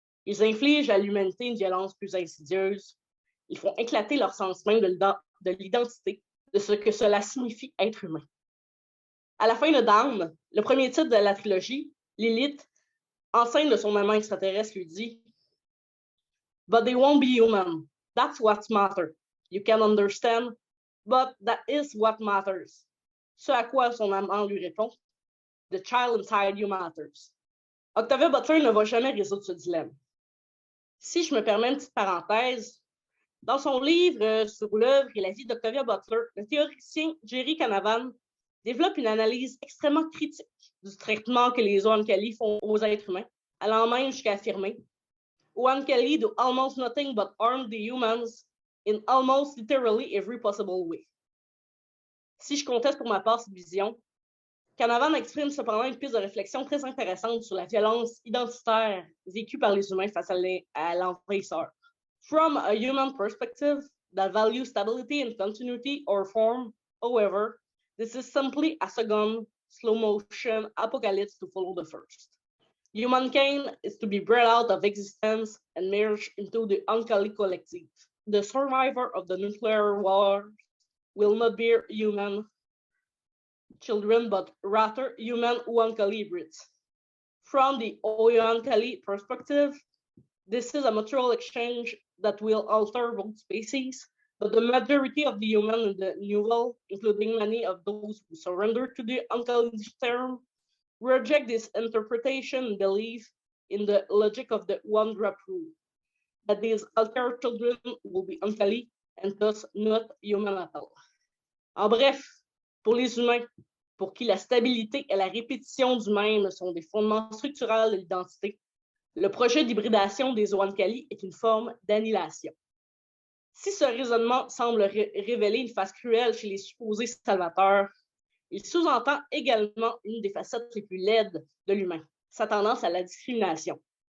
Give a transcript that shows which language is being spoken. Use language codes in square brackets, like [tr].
[fr] Ils infligent à l'humanité une violence plus insidieuse. Ils font éclater leur sens même de l'identité, de ce que cela signifie être humain. À la fin de Dawn, le premier titre de la trilogie, Lilith, enceinte de son amant extraterrestre, lui dit « [en] But they won't be human. That's what matters. You can understand, but that is what matters. [fr] Ce à quoi son amant lui répond « [en] The child inside you matters ». [fr] Octavia Butler ne va jamais résoudre ce dilemme. Si je me permets une petite parenthèse, dans son livre sur l'œuvre et la vie d'Octavia Butler, le théoricien Jerry Canavan développe une analyse extrêmement critique du traitement que les Oankali font aux êtres humains, allant même jusqu'à affirmer [en] Oankali do almost nothing but harm the humans in almost literally every possible way. [fr] Si je conteste pour ma part cette vision, Canavan exprime cependant une piste de réflexion très intéressante sur la violence identitaire vécue par les humains face à l'envahisseur. [en] From a human perspective that values stability and continuity or form, however, this is simply a second slow-motion apocalypse to follow the first. Humankind is to be brought out of existence and merged into the Oankali collective. The survivor of the nuclear war will not be human children, but rather human Oankali hybrids. From the Oankali perspective, this is a mutual exchange that will alter both species, but the majority of the human in the New World, including many of those who surrender to the Oankali term, reject this interpretation and believe in the logic of the one-drop rule, that these altered children will be Oankali and thus not human at all. [fr] En bref, pour les humains, pour qui la stabilité et la répétition du même sont des fondements structurels de l'identité, le projet d'hybridation des Oankali est une forme d'annihilation. Si ce raisonnement semble révéler une face cruelle chez les supposés salvateurs, il sous-entend également une des facettes les plus laides de l'humain, sa tendance à la discrimination.